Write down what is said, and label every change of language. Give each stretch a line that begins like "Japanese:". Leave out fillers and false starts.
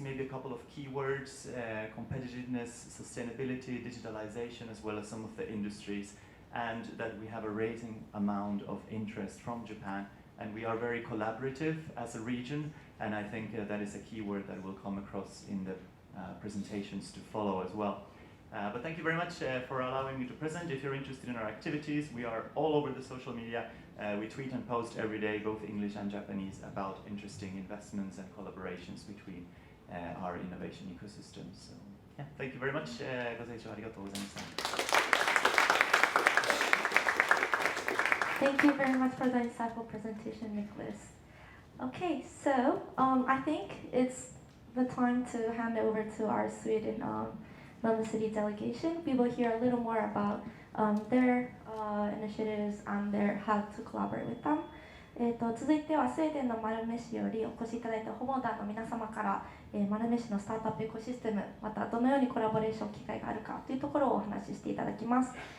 English: Maybe a couple of keywords: competitiveness, sustainability, digitalization, as well as some of the industries, and that we have a rising amount of interest from Japan, and we are very collaborative as a region, and I think that is a keyword that will come across in the presentations to follow as well. But thank you very much for allowing me to present. If you're interested in our activities, we are all over the social media. We tweet and post every day, both English and Japanese, about interesting investments and collaborations between our innovation ecosystems. So, yeah, thank you very much.
Japanese: ご清聴ありがとうございました。
English: Thank you very much for the insightful presentation, Niklas. Okay, so I think it's the time to hand over to our Sweden Malmo City delegation. We will hear a little more about their initiatives and their how to collaborate with them.
Japanese: 続いてはスウェーデンのマルメ市よりお越しいただいた訪問団の皆様から、マルメ市のスタートアップエコシステム、またどのようにコラボレーション機会があるかというところをお話ししていただきます。